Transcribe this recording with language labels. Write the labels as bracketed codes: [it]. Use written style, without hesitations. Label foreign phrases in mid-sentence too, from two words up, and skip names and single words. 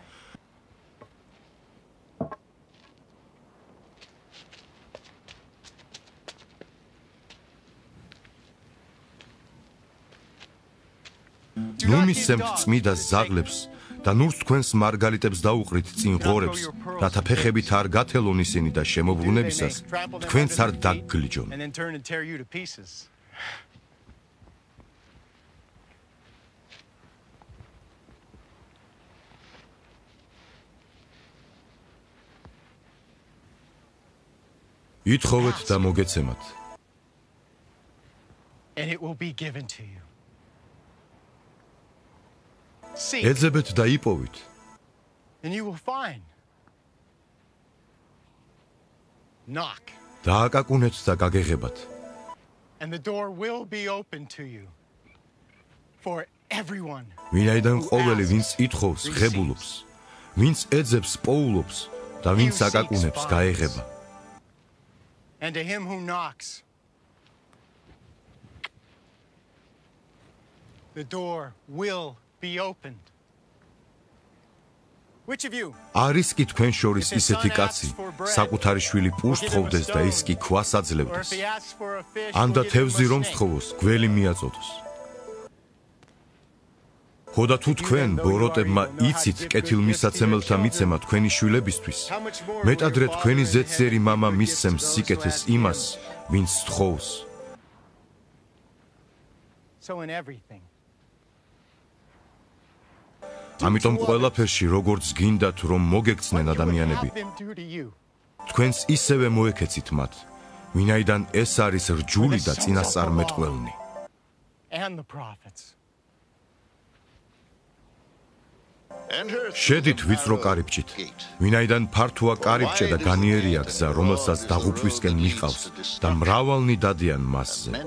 [ka] ნუ მისცემთ წმიდა ზაღლებს და ნურს თქვენს მარგალიტებს დაუყრით წინ ღორებს, რათა ფეხებით არ გათელონ ისინი და შემოbrunებისას თქვენც არ დაგგლიჯონ. ითხოვეთ და მოგეცემათ. [en] And it will be given to you. [ka] ეძებეთ და იპოვით. [en] And you will find. Knock. [ka] დააკაკუნეთ და გაგეღებათ. [en] And the door will be open to you. For everyone. [ka] ვინაიდან ყოველი ვინც ითხოვს, ღებულობს, ვინც ეძებს, პოულობს და ვინც აკაკუნებს, გაეღება. [en] And to him who knocks. The door will be opened. Which of you? [ka] არის კი თქვენ შორის ისეთი კაცი, საკუთარი შვილი პურს თხოვდეს და ის კი ქვას აძლევდეს. ანდა თევზი რომ სთხოვოს, გველი მიაწოდოს. ხოდა თუ თქვენ ბოროტებმა იცით კეთილმისაცემელთა მიცემა თქვენი შვილებისთვის, მეტადრე თქვენი ზეციერი მამა მისცემს სიკეთეს იმას, ვინც სთხოვს. [en] So in everything. [ka] ამიტომ ყველაფერში როგორც გინდათ რომ მოგექცნენ ადამიანები, თქვენს ისევე მოექეცით მათ, ვინაიდან ეს არის რჯული და წინასწარმეტყველნი. შედით ვიწრო კარიბჭით, ვინაიდან ფართოა კარიბჭე და განიერია გზა, რომელსაც დაღუპვისკენ მიჰყავს და მრავალნი დადიან მასზე.